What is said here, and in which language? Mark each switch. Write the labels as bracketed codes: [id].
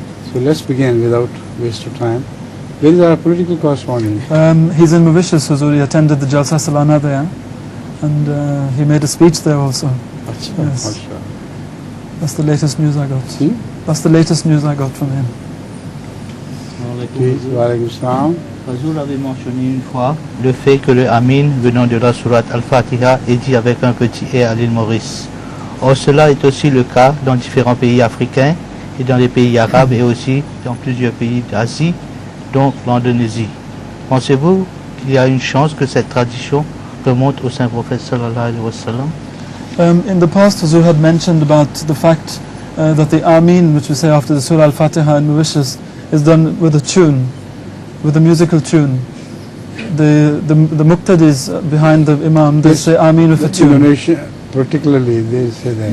[en] So let's begin without waste of time. Where is our political correspondent? He's in Mauritius, Hazur. He attended the Jalsa Salana there. And he made a speech there also. Yes. Mashallah. That's the latest news I got. Hmm? That's the latest news I got from him. Please, [ar] wa alaikum salam. [fr] Hazur avait mentionné une fois le fait que le Amin venant de la sourate Al-Fatiha est dit avec un petit « et » à l'île Maurice. Or cela est aussi le cas dans différents pays africains et dans les pays arabes et aussi dans plusieurs pays d'Asie, dont l'Indonésie. Pensez-vous qu'il y a une chance que cette tradition remonte au Saint-Prophète [ar] sallallahu alayhi wa sallam? [en] In the past, Hazur had mentioned about the fact that the Amin, which we say after the Surah Al-Fatiha in Mauritius, is done with a tune, with a musical tune. The muqtadis behind the Imam, they say Amin with a tune. Indonesia, particularly, they say that.